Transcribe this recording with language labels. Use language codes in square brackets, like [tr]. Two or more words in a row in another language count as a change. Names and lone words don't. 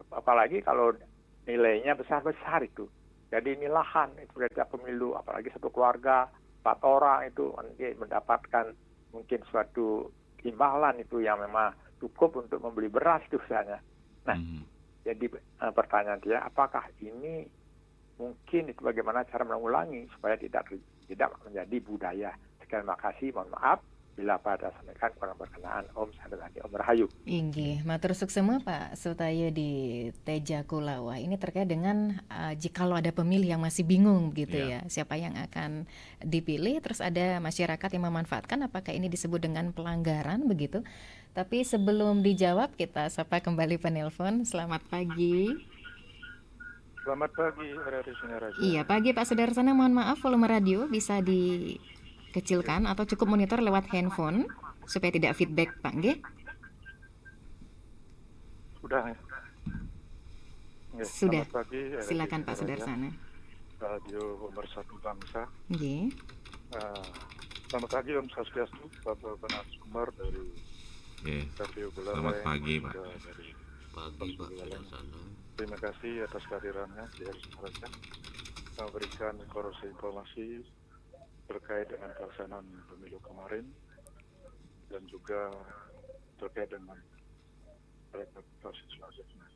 [id] Apalagi kalau nilainya besar-besar itu. Jadi ini lahan, itu setiap pemilu, apalagi satu keluarga, 4 orang itu nanti mendapatkan mungkin suatu imbalan itu yang memang cukup untuk membeli beras itu misalnya. Nah, jadi pertanyaan dia, apakah ini mungkin itu bagaimana cara mengulangi supaya tidak menjadi budaya. Sekian, makasih, mohon maaf bila pada sampaikan kurang berkenaan. [ban] Om Sadari, Om Rahayu. Inggih, matur suksema Pak Sutayo di Teja Kulawa. [id] Ini terkait dengan jikalau ada pemilih yang masih bingung gitu ya, siapa yang akan dipilih, terus ada masyarakat yang memanfaatkan, apakah ini disebut dengan pelanggaran begitu. Tapi sebelum dijawab, kita sapa kembali penelpon. Selamat pagi. Selamat pagi, RRI Singaraja. Iya, pagi Pak Sudarsana, mohon maaf volume radio bisa dikecilkan atau cukup monitor lewat handphone supaya tidak feedback, Pak, nggih? Sudah ya? Sudah. Selamat pagi, RRI Silakan Pak Singaraja, Sudarsana. Radio Pemersatu Bangsa. Nggih. Selamat pagi [ban] Om Swastiastu, [id] Bapak Narasumber dari KPU Buleleng. Selamat pagi, Pak. Dari Pagi Pak Sudarsana. Terima kasih atas kehadirannya di RRI Singaraja, memberikan informasi terkait dengan pelaksanaan pemilu kemarin dan juga terkait dengan rekapitulasi selanjutnya.